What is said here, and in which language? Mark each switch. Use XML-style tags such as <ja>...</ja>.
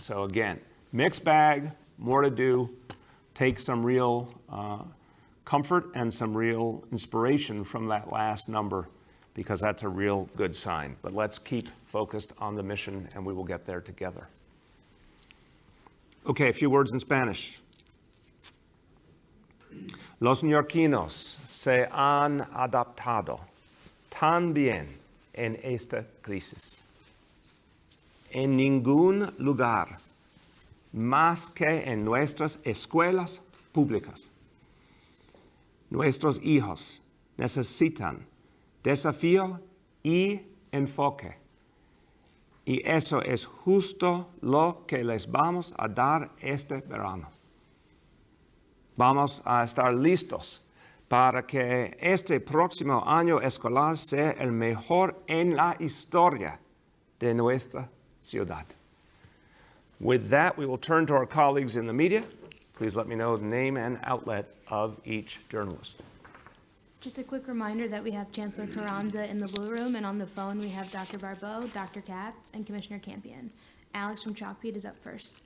<en>So again, mixed bag, more to do. Take some real comfort and some real inspiration from that last number, because that's a real good sign. But let's keep focused on the mission, and we will get there together. Okay, a few words in Spanish.</en> <es>Los neoyorquinos se han adaptado tan bien en esta crisis. En ningún lugar más que en nuestras escuelas públicas. Nuestros hijos necesitan desafío y enfoque. Y eso es justo lo que les vamos a dar este verano. Vamos a estar listos para que este próximo año escolar sea el mejor en la historia de nuestra ciudad.</es> <en>With that, we will turn to our colleagues in the media. Please let me know the name and outlet of each journalist. Just a quick reminder that we have Chancellor Carranza in the blue room, and on the phone we have Dr. Barbeau, Dr. Katz, and Commissioner Campion. Alex from Chalkbeat is up first.</en>